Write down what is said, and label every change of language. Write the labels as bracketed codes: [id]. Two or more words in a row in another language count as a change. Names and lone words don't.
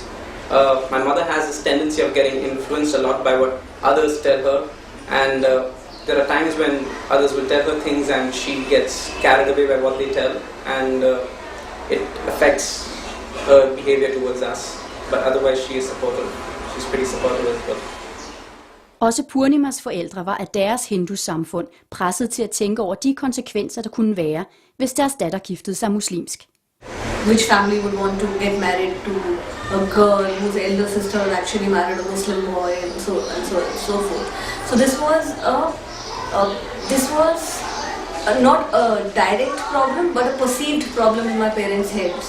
[en] My mother has this tendency of getting influenced a lot by what others tell her, and there are times when others will tell her things and she gets carried away by what they tell, and it affects her behavior towards us. But otherwise she is supportive. She's pretty supportive as well. [da] Også Purnimas forældre var af deres hindu-samfund presset til at tænke over de konsekvenser, der kunne være, hvis deres datter giftede sig muslimsk. [en] Which family would want to get married to a girl whose elder sister actually married a Muslim boy, and so forth. So this was not a direct problem, but a perceived problem in my parents' heads.